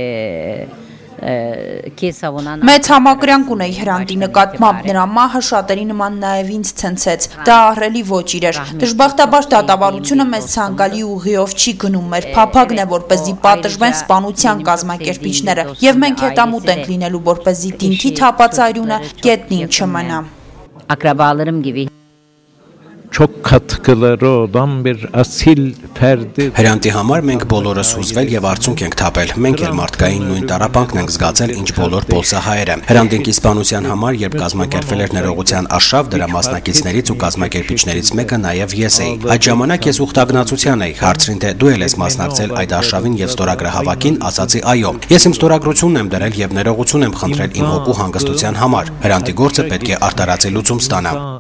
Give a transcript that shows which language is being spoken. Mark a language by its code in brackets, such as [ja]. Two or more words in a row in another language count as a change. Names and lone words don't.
[hy] Մեծ համակրանք ունեի Հրանտի նկատմամբ, նրա մահը շատերի նման նաև ինձ ցնցեց, դա ահռելի ոճիր էր, դժբախտաբար դատավարությունը մեզ ցանկալի ուղիով չի գնում, մեր փափագն է, որպեսզի պատժվեն սպանության կազմակերպիչները, եւ մենք հետամուտ ենք լինելու, որպեսզի Դինքի թափածայրությունը գետնին չմնա։ [tr] Akrabalarım gibi. Çok katkıları olan bir asil ferdi. [hy] Հրանտի համար մենք բոլորս հուզվել եւ արցունք ենք թափել։ Մենք էլ մարդկային նույն տառապանքն ենք զգացել, ինչ բոլոր պոլսահայերը։ Հրանտինքի սպանության համար, երբ կազմակերպվել էր ներողության արշավ, դրա մասնակիցներից ու կազմակերպիչներից մեկը նաեւ ես էի։ Այդ ժամանակ ես ուխտագնացության էի, հարցրին թե դու ես մասնակցել այդ արշավին եւ ստորագրահավաքին, ասացի այո։ Ես իմ ստորագրությունն եմ դրել եւ ներողություն եմ խնդրել իմ հոգու հանգստության համար։ Հրանտի գործը պետք է արտարացի լուծում ստանա։